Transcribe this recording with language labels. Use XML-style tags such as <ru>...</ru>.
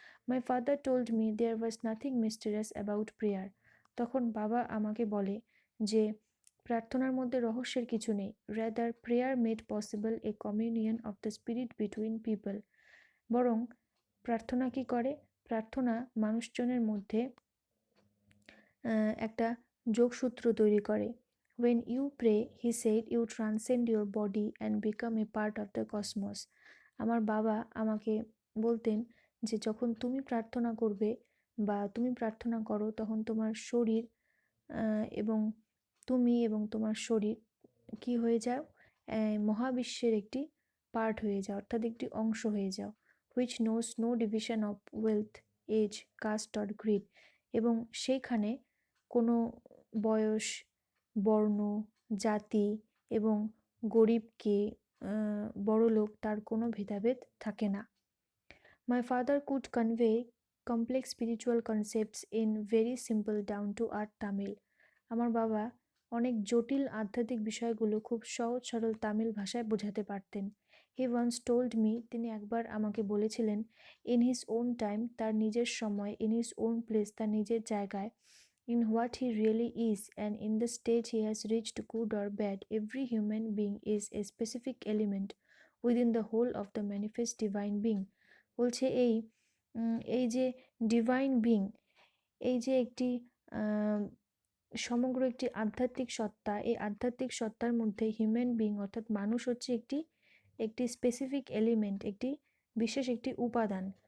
<en>My father told me there was nothing mysterious about prayer,</en> <bn>তখন বাবা আমাকে বলে যে প্রার্থনার মধ্যে রহস্যের কিছু নেই।</bn> <en>Rather, prayer made possible a communion of the spirit between people,</en> <bn>বরং প্রার্থনা কি করে, প্রার্থনা মানুষজনের মধ্যে একটা যোগসূত্র তৈরি করে।</bn> <en>When you pray, he said, you transcend your body and become a part of the cosmos.</en> <bn>আমার বাবা আমাকে বলতেন যে যখন তুমি প্রার্থনা করবে বা তুমি প্রার্থনা করো, তখন তোমার শরীর এবং তুমি এবং তোমার শরীর কি হয়ে যাও, মহাবিশ্বের একটি পার্ট হয়ে যাও, অর্থাৎ একটি অংশ হয়ে যাও।</bn> <en>Which knows no division of wealth, age, caste or greed.</en> <bn>এবং সেইখানে কোনো বয়স, বর্ণ, জাতি এবং গরিবকে, বড়লোক, তার কোনো ভেদাভেদ থাকে না।</bn> <en>My father could convey complex spiritual concepts in very simple down to earth Tamil.</en> <bn>আমার বাবা অনেক জটিল আধ্যাত্মিক বিষয়গুলো খুব সহজ সরল তামিল ভাষায় বোঝাতে পারতেন।</bn> <en>He once told me,</en> <bn>তিনি একবার আমাকে বলেছিলেন,</bn> <en>in his own time,</en> <bn>তার নিজের সময়,</bn> <en>in his own place,</en> <bn>তার নিজের জায়গায়,</bn> <en>in what he really is and in the stage he has reached, good or bad, every human being is a specific element within the whole of the manifest divine being.</en> <bn>বলছে এই যে divine being, এই যে একটি সমগ্র একটি আধ্যাত্মিক সত্তা, এই আধ্যাত্মিক সত্তার মধ্যে হিউম্যান বিং অর্থাৎ মানুষ হচ্ছে একটি একটি স্পেসিফিক এলিমেন্ট, একটি বিশেষ একটি উপাদান।</bn>